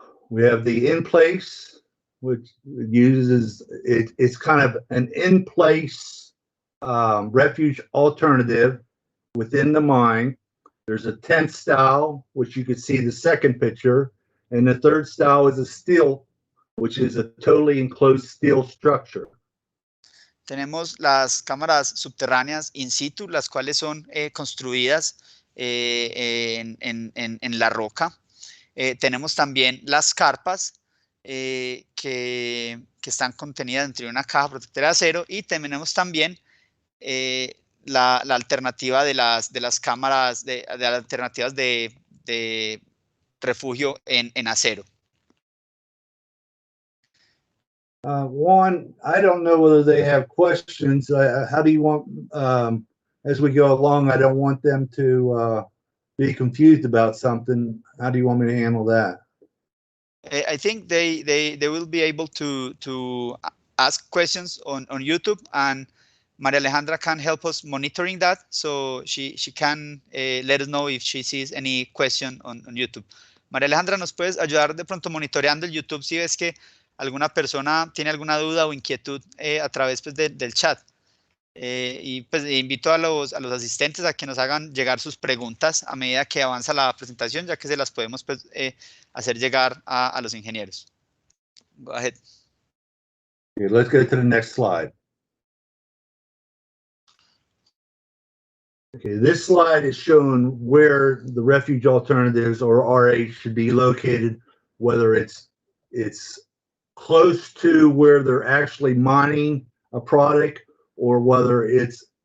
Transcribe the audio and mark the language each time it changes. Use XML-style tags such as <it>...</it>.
<en>We have the in-place, which uses it's kind of an in-place refuge alternative within the mine. There's a tent style, which you can see the second picture, and the third style is a steel, which is a totally enclosed steel structure.</en> <es>Tenemos las cámaras subterráneas in situ, las cuales son construidas en la roca. Tenemos también las carpas que están contenidas dentro de una caja protectora de acero, y tenemos también la alternativa de las cámaras, de las alternativas de refugio en acero.</es> <en>Juan, I don't know whether they have questions. How do you want, as we go along, I don't want them to be confused about something. How do you want me to handle that? I think they will be able to ask questions on YouTube, and Maria Alejandra can help us monitoring that, so she can let us know if she sees any question on YouTube.</en> <es>Maria Alejandra, ¿nos puedes ayudar de pronto monitoreando el YouTube si ves que alguna persona tiene alguna duda o inquietud a través pues, del chat? Y pues invito a los asistentes a que nos hagan llegar sus preguntas a medida que avanza la presentación, ya que se las podemos pues, hacer llegar a los ingenieros.</es> <en>Go ahead. Okay, let's go to the next slide. Okay, this slide is showing where the refuge alternatives or RA should be located, whether it's close to where they're actually mining a product or whether it's</en>